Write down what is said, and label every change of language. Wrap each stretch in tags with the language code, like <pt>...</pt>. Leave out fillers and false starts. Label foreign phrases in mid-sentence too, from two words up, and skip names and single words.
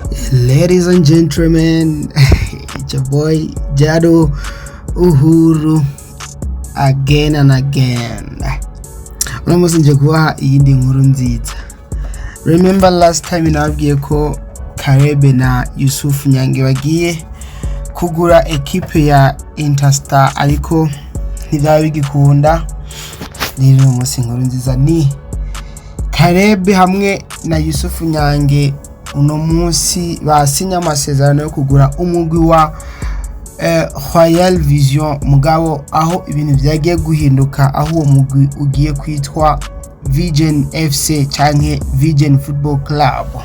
<en>Ladies and gentlemen, it's your boy Jado Uhuru again and again.</en> <rn>Unamusi nje kubaha iyindi nkuru nziza.</rn> <en>Remember last time</en> <rn>nababwiye ko Karebe na Yusufu Nyenge bagiye kugura ekipe ya Interstar ariko ntibyaba bigikunda. Rero umunsi nkuru nziza ni Karebe hamwe na Yusufu Nyenge uno munsi basinya amasezerano yo kugura umugwi wa Royal Vision mugabo aho ibintu byagiye guhinduka aho uwo mugwi ugiye kwitwa Vision FC canke Vision Football Club.</rn>